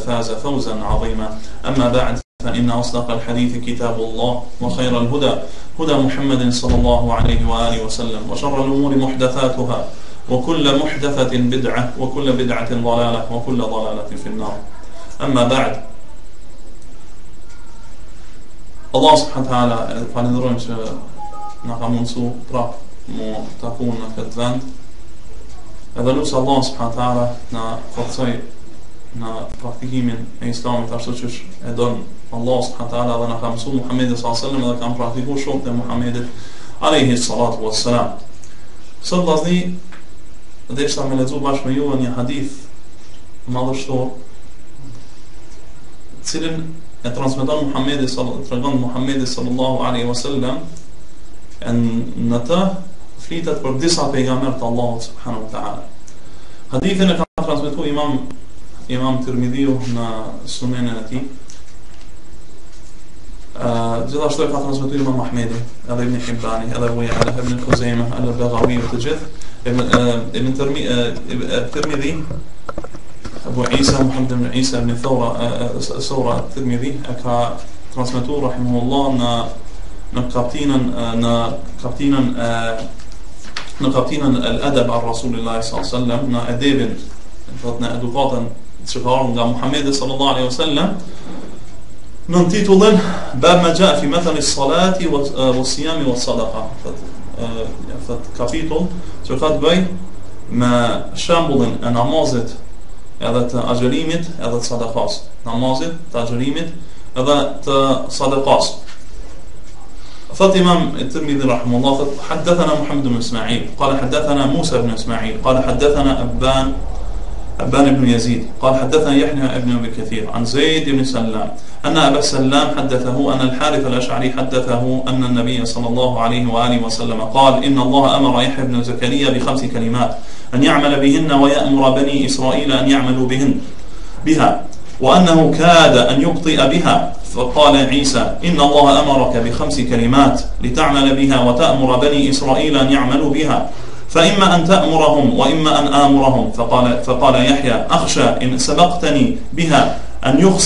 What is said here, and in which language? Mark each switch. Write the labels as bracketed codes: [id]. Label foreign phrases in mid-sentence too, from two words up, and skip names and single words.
[ar] فاز فوزا عظيما أما بعد فإن أصدق الحديث كتاب الله وخير الهدى هدى محمد صلى الله عليه وآله وسلم وشر الأمور محدثاتها وكل محدثة بدعة وكل بدعة ضلالة وكل ضلالة في النار أما بعد الله سبحانه وتعالى [sq] falenderojmë që na ka mundsuar prap mu takun në këtë vend. Edhe lutem [ar] الله سبحانه وتعالى [sq] na forcoj në praktikimin e Islamit ashtu siç e don [ar] الله سبحانه وتعالى [sq] dhe na ka mësuar Muhamedi [ar] صلى الله عليه وسلم [sq] dhe kam praktikuar shumë te Muhamedi [ar] عليه الصلاة والسلام. [sq] Sot vazhdi desha me lexu bashkë me ju një hadith madhështor, cilin e transmeton Muhamedi [ar] صلى الله عليه وسلم, [sq] në të flitet për disa pejgamber të Allahut [ar] سبحانه وتعالى. [sq] Hadithin e ka transmetuar Imam Tirmidhiu në Sunenin e tij. Gjithashtu e ka transmetuar Imam Ahmedi, edhe Ibn Hibbani, edhe Abu Ya'la, Ibn Khuzaimah, al-Baghawi të gjithë. Ibn Tirmidhi Abu Isa Muhammad ibn Isa ibn Thawra at-Tirmidhi e ka transmetuar rahimahullah në kaptinën [ar] الأدب عن رسول الله صلى الله عليه وسلم, [sq] në edebin, në edukatën që ka ardhur nga Muhamedi [ar] صلى الله عليه وسلم, [sq] në titullin [ar] باب ما جاء في مثل الصلاة والصيام والصدقة. [sq] Fat kapitull që ka të bëjë me shembullin e namazit edhe të agjerimit edhe të sadakas. Namazit, të agjerimit edhe të sadakas. Thot Imam Tirmidhi rahimahullah, thot [ar] حدثنا محمد بن إسماعيل قال حدثنا موسى بن إسماعيل قال حدثنا أبان بن يزيد قال حدثنا يحيى بن أبي كثير عن زيد بن سلام أن أبا السلام حدثه أن الحارث الأشعري حدثه أن النبي صلى الله عليه وآله وسلم قال إن الله أمر يحيى بن زكريا ب5 كلمات أن يعمل بهن ويأمر بني إسرائيل أن يعملوا بها وأنه كاد أن يبطئ بها فقال عيسى إن الله أمرك ب5 كلمات لتعمل بها وتأمر بني إسرائيل أن يعملوا بها فإما أن تأمرهم وإما أن آمرهم فقال يحيى أخشى إن سبقتني بها أن